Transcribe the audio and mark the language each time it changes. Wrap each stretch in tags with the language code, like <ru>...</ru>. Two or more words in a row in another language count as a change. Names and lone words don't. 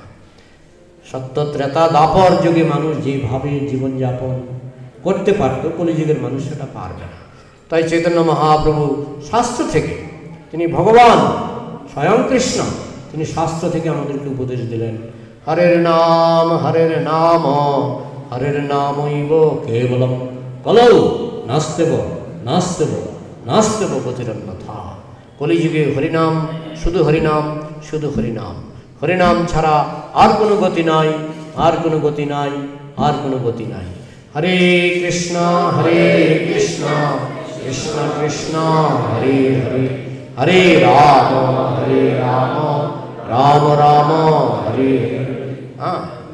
<bn>সত্য ত্রেতা দাপর যুগে মানুষ যেভাবে জীবনযাপন করতে পারত, কলিযুগের মানুষ সেটা পারবে না। তাই চৈতন্য মহাপ্রভু শাস্ত্র থেকে, তিনি ভগবান স্বয়ং কৃষ্ণ, তিনি শাস্ত্র থেকে আমাদেরকে উপদেশ দিলেন।</bn> <sa>হরের নাম হরের নামৈব কেবলম কলৌ নাস্তেব নাস্তেব নাস্তেব গতিরন্যথা।</sa> <bn>কলিযুগে হরিনাম, শুধু হরিনাম, শুধু হরিনাম, হরিনাম ছাড়া আর কোনো গতি নাই, আর কোনো গতি নাই, আর কোনো গতি নাই।</bn> <sa>হরে কৃষ্ণ কৃষ্ণ কৃষ্ণ হরে হরে, হরে রাম রাম রাম হরে হরে।</sa>